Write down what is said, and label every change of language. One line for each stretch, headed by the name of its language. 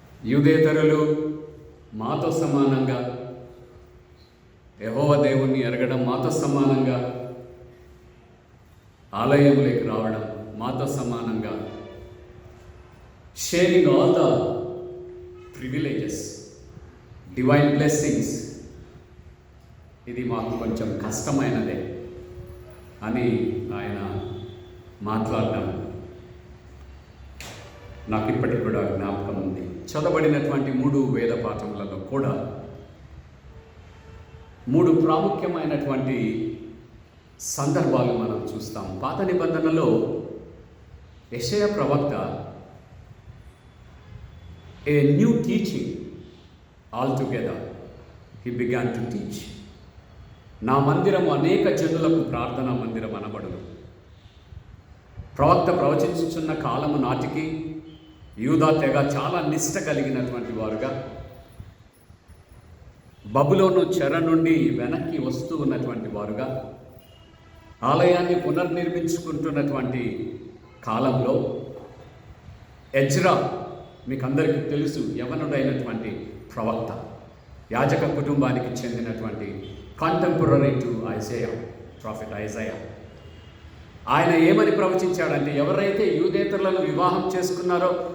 Telugu: యూదేతరులు మాతో సమానంగా యెహోవా దేవుణ్ణి ఎరగడం, మాతో సమానంగా ఆలయంలోకి రావడం, మాతో సమానంగా
English: sharing all the privileges, divine blessings,
Telugu: ఇది మాకు కొంచెం కష్టమైనదే అని ఆయన మాట్లాడడం నాకు ఇప్పటికి కూడా జ్ఞాపకం ఉంది. చదవబడినటువంటి 3 వేద పాఠములలో కూడా 3 ప్రాముఖ్యమైనటువంటి సందర్భాలు మనం చూస్తాం. పాత నిబంధనలో యెషయా ప్రవక్త
English: a new teaching altogether he began to teach.
Telugu: నా మందిరము అనేక జనులకు ప్రార్థనా మందిరం అనబడును. ప్రవక్త ప్రవచించుచున్న కాలము నాటికి యూదా తెగ చాలా నిష్ట కలిగినటువంటి వారుగా, బబులోను చెర నుండి వెనక్కి వస్తూ ఉన్నటువంటి వారుగా, ఆలయాన్ని పునర్నిర్మించుకుంటున్నటువంటి కాలంలో ఎజ్రా, మీకు అందరికీ తెలుసు, యవనుడైనటువంటి ప్రవక్త, యాజక కుటుంబానికి చెందినటువంటి
English: contemporary to Isaiah, prophet Isaiah,
Telugu: ఆయన ఏమని ప్రవచించాడంటే, ఎవరైతే యూదేతరులను వివాహం చేసుకున్నారో